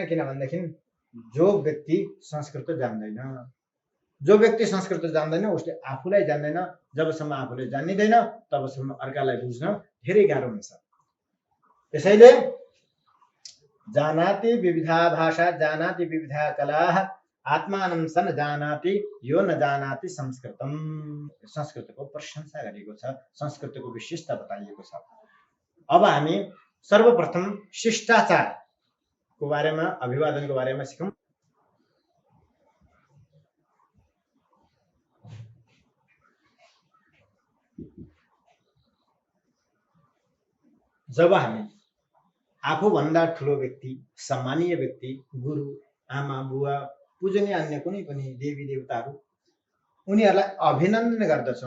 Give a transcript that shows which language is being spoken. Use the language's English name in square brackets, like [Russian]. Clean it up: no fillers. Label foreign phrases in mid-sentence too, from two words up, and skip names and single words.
[Nepali] किनभनेदेखि जो व्यक्ति संस्कृत जान्दैन, जो व्यक्ति संस्कृत जान्दैन उसले आफूलाई जान्दैन। जबसम्म आफूले जानिँदैन तबसम्म अर्कालाई बुझ्न धेरै गाह्रो हुन्छ। [Sanskrit] त्यसैले जानाति विविधा भाषा जानाति विविधा कला आत्मानं सन जानाति यो न जानाति संस्कृतम। [Nepali] संस्कृतको प्रशंसा गरिएको छ, संस्कृतको विशेषता बताइएको छ। अब हामी सर्वप्रथम शिष्टाचारको बारेमा, अभिवादनको बारेमा सिकौँ। जब हामी आफूभन्दा ठुलो व्यक्ति, सम्मानीय व्यक्ति, गुरु, आमा, बुवा, पूजनीय अन्य कुनै पनि देवी देवताहरू, उनीहरूलाई अभिनन्दन गर्दछौँ।